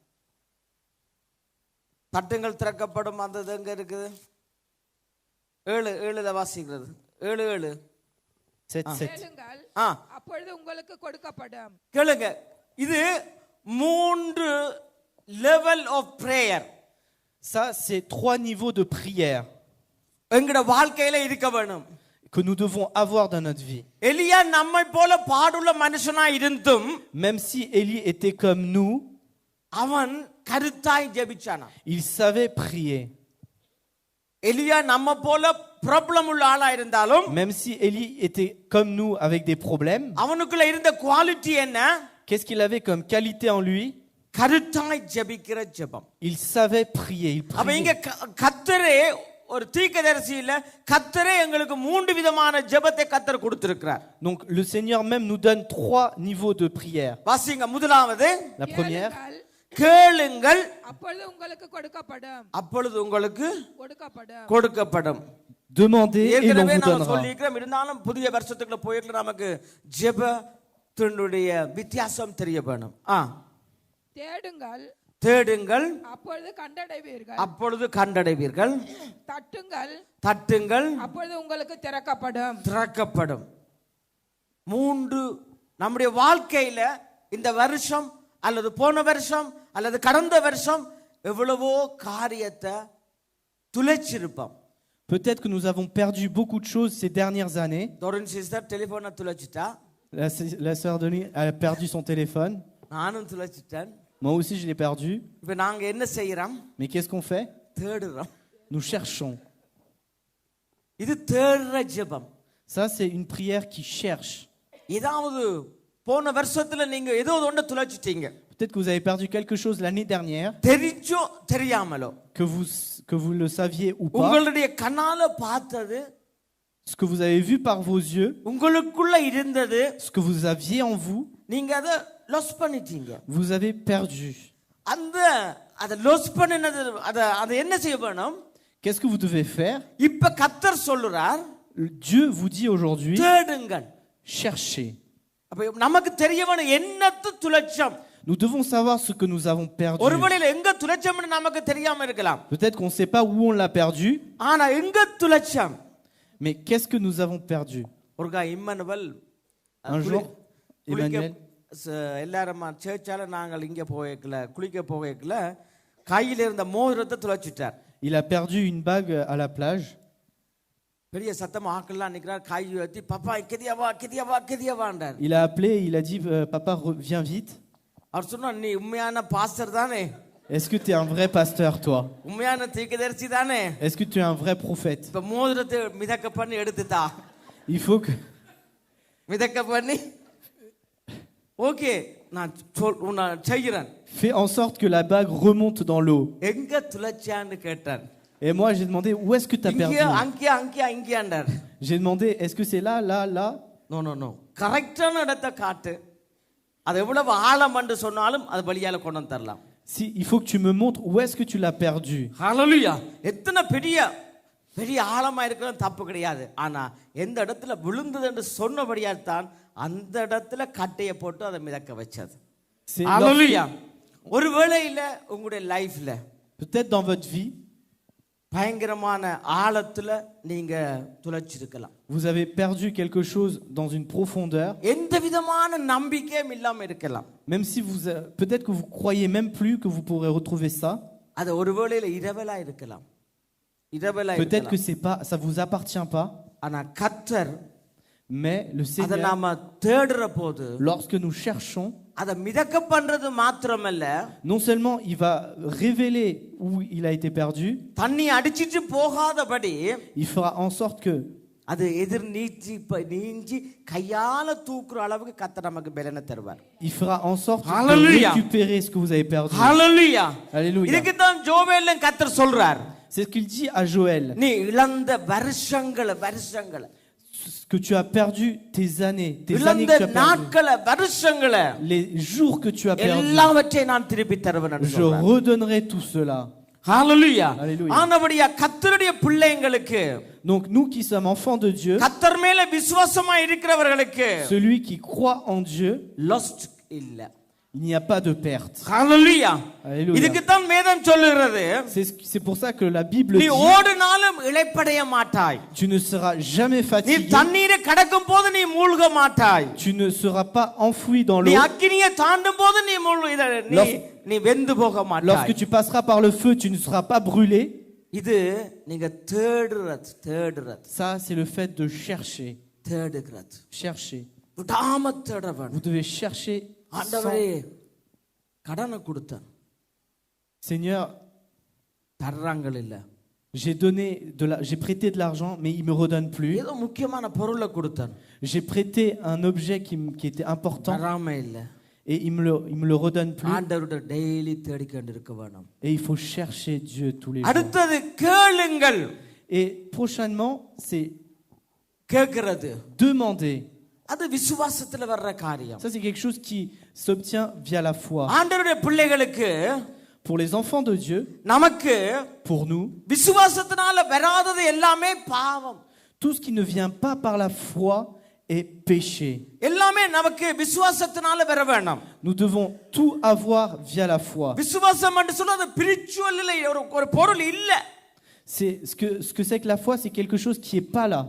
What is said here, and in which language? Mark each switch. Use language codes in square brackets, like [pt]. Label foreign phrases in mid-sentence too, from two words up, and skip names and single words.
[ta] தட்டுங்கள் திறக்கப்படும் அந்த எங்க இருக்குது? 7:7 வாசிக்கிறது. 7:7. 7:7. கேளுங்கள் ஆ அப்பொழுது உங்களுக்கு கொடுக்கப்படும். கேளுங்க. இது 3 [en] level of prayer [fr] Ça, c'est 3 niveaux de prière [ta] எங்கட வாழ்க்கையில இருக்க வேணும். [fr] que nous devons avoir dans notre vie. [ta] எலியா நம்மை போல பாடுள்ள மனுஷனா இருந்தும் [fr] Même si Élie était comme nous, [ta] அவன் கருத்தாய் ஜெபிச்சானா. [fr] il savait prier. [ta] எலியா நம்ம போல ப்ராப்ளம் உள்ள ஆளா இருந்தாலும் [fr] Même si Élie était comme nous avec des problèmes, [ta] அவனுக்குள்ள இருந்த குவாலிட்டி என்ன? [fr] qu'est-ce qu'il avait comme qualité en lui? [ta] கருத்தாய் ஜெபிக்கிற ஜெபம். [fr] Il savait prier, il [ta] அப்ப [fr] priait. [ta] இங்க கர்த்தரே ஒரு தீர்க்கதரிசியில கர்த்தரே எங்களுக்கு 3 விதமான ஜெபத்தை கர்த்தர் கொடுத்திருக்கிறார். [fr] Donc le Seigneur même nous donne 3 niveaux de prière. [ta] வாசிங்க. முதலாவது [fr] La première, [ta] கேளுங்கள் அப்பொழுது உங்களுக்கு கொடுக்கப்படும். அப்பொழுது உங்களுக்கு கொடுக்கப்படும். கொடுக்கப்படும். [fr] demandez et l'on [ta] ஏற்கனவே [fr] vous [ta] நாம [fr] donnera. [ta] சொல்லியிருக்கிறோம். இருந்தாலும் புதிய வருஷத்துக்குள்ள போயிட்டு நமக்கு ஜெபத்தினுடைய வித்தியாசம் தெரிய வேணும். தேடுங்கள் தேடுங்கள் அப்பொழுது கண்டடைவீர்கள். அப்பொழுது கண்டடைவீர்கள். தட்டுங்கள் தட்டுங்கள் அப்பொழுது உங்களுக்கு திறக்கப்படும். திறக்கப்படும். 3 நம்முடைய வாழ்க்கையில இந்த வருஷம் அல்லது போன வருஷம் அல்லது கடந்த வருஷம் எவ்வளவோ காரியத்தை துளைச்சிருப்போம். [fr] Peut-être que nous avons perdu beaucoup de choses ces dernières années. [ta] தோரன் சிஸ்டர் டெலிபோனை துளைச்சிட்டா, [fr] La sœur Denis a perdu son téléphone. [ta] நானும் துளைச்சிட்டேன். [fr] Moi aussi, je l'ai perdu. [ta] இப்ப நாங்க என்ன செய்யறோம்? [fr] Mais qu'est-ce qu'on fait? [ta] தேடுறோம். [fr] Nous cherchons. [ta] இது தேடுற ஜெபம். [fr] Ça, c'est une prière qui cherche. [ta] ஏதாவது போன வருஷத்துல நீங்க ஏதோ ஒன்று துளைச்சிட்டீங்க. [fr] Peut-être que vous avez perdu quelque chose l'année dernière, [ta] தெரிஞ்சோ தெரியாமலோ [fr] que vous le saviez ou pas, [ta] உங்களுடைய கண்ணால பார்த்தது, [fr] ce que vous avez vu par vos yeux, [ta] உங்களுக்குள்ள இருந்தது, [fr] ce que vous aviez en vous, [ta] நீங்க அதை லாஸ் பண்ணிட்டீங்க. [fr] vous avez perdu. [ta] அதை லாஸ் பண்ணினது அதை என்ன செய்ய வேணும்? [fr] Qu'est-ce que vous devez faire? [ta] இப்ப கர்த்தர் சொல்றார், [fr] Dieu vous dit aujourd'hui, [ta] தேடுங்கள். [fr] cherchez. [ta] அப்ப நமக்கு தெரிய வேணும் என்னத்து துளைச்சம். [fr] Nous devons savoir ce que nous avons perdu. [ta] ஒருவேளை எங்க துளைச்சம்னு நமக்கு தெரியாம இருக்கலாம். [fr] Peut-être qu'on ne sait pas où on l'a perdu, [ta] ஆனா எங்க துளைச்சம்? [fr] mais qu'est-ce que nous avons perdu? [ta] ஒருகா இம்மானுவேல் [fr] Un jour, Emmanuel, [ta] எல்லாரும் சேர்ச்சால நாங்கள் இங்க போகல, குளிக்க போகல, கையில இருந்த மோதிரத்தை துளைச்சிட்டார். [fr] il a perdu une bague à la plage. [ta] பெரிய சத்தம் ஆக்கெல்லாம் நிக்கிறார், கை உயர்த்தி பாப்பா கெதியாவா கெதியாவா கெதியாவான்றார். [fr] Il a appelé, il a dit, papa, viens vite. [ta] அவர் சொன்னார், நீ உண்மையான பாஸ்டர் தானே? [fr] Est-ce que tu es un vrai pasteur, toi? [ta] உண்மையான தீர்க்கதரிசி தானே? [fr] Est-ce que tu es un vrai prophète? [ta] இப்ப மோதிரத்தை மிதக்க பண்ணி எடுத்துட்டா. [fr] Il faut que... [ta] மிதக்க பண்ணி ஓகே நான் செய்கிறேன். [fr] Fais en sorte que la bague remonte dans l'eau. [ta] எங்க துளைச்சான்னு கேட்டான். [fr] Et moi, j'ai demandé, où est-ce que tu as perdu? [ta] இங்கே அங்கே அங்கே அங்கேயாண்டார். [fr] J'ai demandé, est-ce que c'est là, là, là? [en] no no no, [ta] கரெக்டான இடத்தை காட்டு. அது எவ்வளவு ஆழம் என்று சொன்னாலும் அது வழியால கொண்டு வந்து தரலாம். [fr] Si, il faut que tu me montres où est-ce que tu l'as perdu. [ta] ஹalleluya. எத்தனை பெரிய பெரிய ஆழமா இருக்கிறது தப்பு கிடையாது. ஆனா எந்த இடத்துல விழுந்தது என்று சொன்னபடியால் தான் அந்த இடத்துல கட்டையை போட்டு அதை மிதக்க வச்சது. [fr] C'est [ta] ஹalleluya. ஒருவேளையில உங்களுடைய லைஃப்ல [fr] peut-être dans votre vie, [ta] பயங்கரமான ஆழத்துல நீங்க துளைச்சிருக்கலாம். [fr] vous avez perdu quelque chose dans une profondeur. [ta] எந்த விதமான நம்பிக்கையும் இல்லாம இருக்கலாம். [fr] Même si vous, peut-être que vous croyez même plus que vous pourrez retrouver ça. [ta] அது ஒருவேளையில இரவலா இருக்கலாம். இரவலா [fr] Peut-être que [ta] இருக்கலாம். [fr] c'est pas, ça vous appartient pas. [ta] ஆனா கர்த்தர் [fr] Mais le [ta] அதை [fr] Seigneur, [ta] நாம தேடுற போது [fr] lorsque nous cherchons, [ta] அதை மிதக்க பண்றது மாத்திரமல்ல, [fr] non seulement il va révéler où il a été perdu, [ta] தண்ணி அடிச்சிட்டு போகாதபடி [fr] il fera en sorte que [ta] அது எதிர் நீஞ்சி கையால தூக்குற அளவுக்கு கர்த்தர் நமக்கு பலனை தருவார். [fr] Il fera en sorte de Hallelujah. récupérer ce que vous avez perdu. [ta] ஹalleluya. [fr] Alléluia. [ta] இதுக்கு தான் ஜோவேல்ல கர்த்தர் சொல்றார். [fr] C'est ce qu'il dit à Joël. [ta] நீ இழந்த வருஷங்களை [fr] Ce que tu as perdu, tes années que [ta] இழந்த [fr] tu as perdu, [ta] நாட்களை வருஷங்களை [fr] les jours que tu as perdu, [ta] எல்லாவற்றையும் நான் திருப்பி தருவேன் என்று [fr] je [ta] சொல்றார். [fr] redonnerai tout cela. [ta] ஹalleluya. [fr] Hallelujah. [ta] ஆனபடியா கர்த்தருடைய பிள்ளைங்களுக்கு, [fr] Donc nous qui sommes enfants de Dieu, [ta] கர்த்தர் மேல விசுவாசமா இருக்கிறவர்களுக்கு [fr] celui qui croit en Dieu, [ta] லாஸ்ட் இல்ல. [fr] il n'y a pas de perte. [ta] ஹalleluya. [fr] Alléluia. [ta] இதுக்கு தான் வேதம் சொல்லுகிறது, [fr] C'est pour ça que la Bible [ta] நீ [fr] dit, [ta] ஓடினாலும் இளைப்படைய மாட்டாய், [fr] tu ne seras jamais [ta] நீ [fr] fatigué, [ta] தண்ணீரை கடக்கும் போது நீ மூழ்க மாட்டாய், [fr] tu ne seras pas enfoui dans [ta] நீ [fr] l'eau. [ta] அக்கினியை தாண்டும் போது நீ வெந்து போக [fr] Lorsque [ta] மாட்டாய். [fr] tu passeras par le feu, tu ne seras pas brûlé. [ta] இது நீங்க தேடுறது [fr] Ça, c'est le fait de chercher. [ta] தேடுகிறது. [fr] Chercher. [ta] விடாம தேட [fr] Vous [ta] வேணும். [fr] devez chercher. [ta] ஆண்டவரே கடனை கொடுத்தேன், [fr] Seigneur, [ta] தர்றாங்கள் இல்ல. [fr] j'ai prêté de l'argent, mais il me redonne plus. [ta] ஏதோ முக்கியமான பொருளை கொடுத்தேன், [fr] J'ai prêté un objet qui était important [ta] தராம இல்ல. [fr] et il me le redonne plus. [ta] ஆண்டவருடைய டெய்லி தேடிக்கொண்டு இருக்க வேணும். [fr] Et il faut chercher Dieu tous les jours. [ta] அடுத்தது கேளுங்கள். [fr] Et prochainement, c'est [ta] கேட்கிறது [fr] demander. [ta] அது விசுவாசத்துல வர்ற காரியம். [fr] Ça, c'est quelque chose qui s'obtient via la foi. [ta] ஆண்டவருடைய பிள்ளைகளுக்கு, [fr] Pour les enfants de Dieu, [ta] நமக்கு [fr] pour nous, [ta] விசுவாசத்தினால வராதது எல்லாமே பாவம். [fr] tout ce qui ne vient pas par la foi est péché. [ta] எல்லாமே நமக்கு விசுவாசத்தினால வர வேணும். [fr] Nous devons tout avoir via la foi. [ta] விசுவாசம் என்று சொன்னது ஸ்பிரிச்சுவல் இல்லை, ஒரு பொருள் இல்ல. [fr] C'est ce que c'est que la foi, c'est quelque chose qui est pas là.